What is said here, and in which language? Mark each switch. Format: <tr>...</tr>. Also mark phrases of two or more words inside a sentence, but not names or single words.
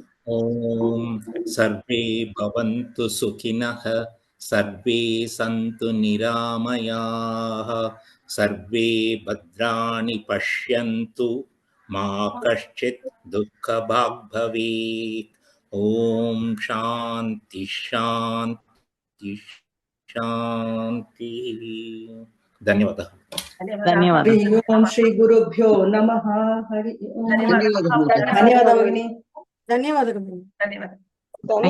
<sa>ॐ सर्वे भवन्तु सुखिनः सर्वे सन्तु निरामयाः सर्वे भद्राणि पश्यन्तु मा कश्चित् दुःखभाग् भवेत्. ॐ शान्ति शान्ति शान्ति.</sa> <te>ధన్యవాదాలు.</te> <sa>ॐ श्री गुरुभ्यो नमः. हरि ॐ.</sa> <te>ధన్యవాదాలు. ధన్యవాదాలు.</te>